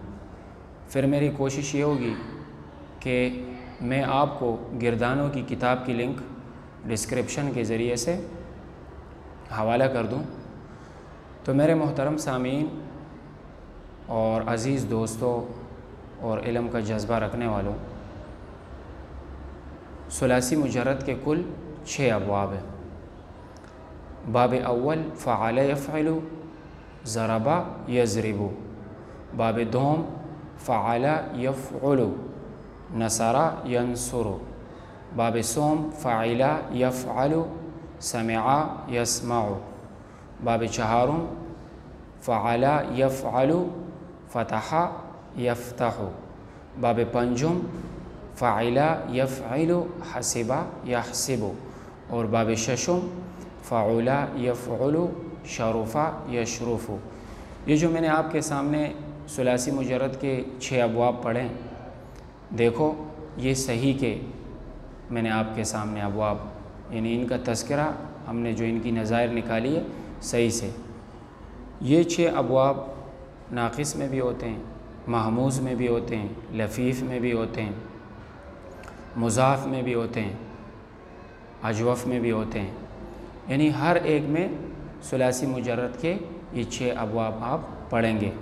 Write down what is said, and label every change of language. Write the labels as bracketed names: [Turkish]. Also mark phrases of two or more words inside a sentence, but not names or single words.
[Urdu] پھر میری کوشش یہ ہوگی کہ میں آپ کو گردانوں کی کتاب کی لنک ڈسکرپشن کے ذریعے سے حوالہ کر دوں۔ تو میرے محترم سامعین اور عزیز دوستوں اور علم کا جذبہ رکھنے والوں، ثلاثی مجرد کے کل 6 ابواب ہیں۔ باب اول [Arabic] فعل یفعل ضرب یضرب، [Urdu] باب دوم [Arabic] فعل یفعل نصر ینصر، [Urdu] باب سوم [Arabic] فعل یفعل سمع یسمع، [Urdu] باب چہارم [Arabic] فعل یفعل فتح یفتح، [Urdu] باب پنجم [Arabic] فعل یفعل حسب یحسب، [Urdu] اور باب ششم [Arabic] فعل یفعل شرف یشرف۔ [Urdu] یہ جو میں نے آپ کے سامنے ثلاثی مجرد کے 6 ابواب پڑھے، دیکھو یہ صحیح کے میں نے آپ کے سامنے ابواب، یعنی ان کا تذکرہ ہم نے جو ان کی نظائر نکالی ہے صحیح سے۔ یہ 6 ابواب ناقص میں بھی ہوتے ہیں، محموز میں بھی ہوتے ہیں، لفیف میں بھی ہوتے ہیں، مضاف میں بھی ہوتے ہیں، اجوف میں بھی ہوتے ہیں، یعنی ہر ایک میں ثلاثی مجرد کے یہ 6 ابواب آپ پڑھیں گے۔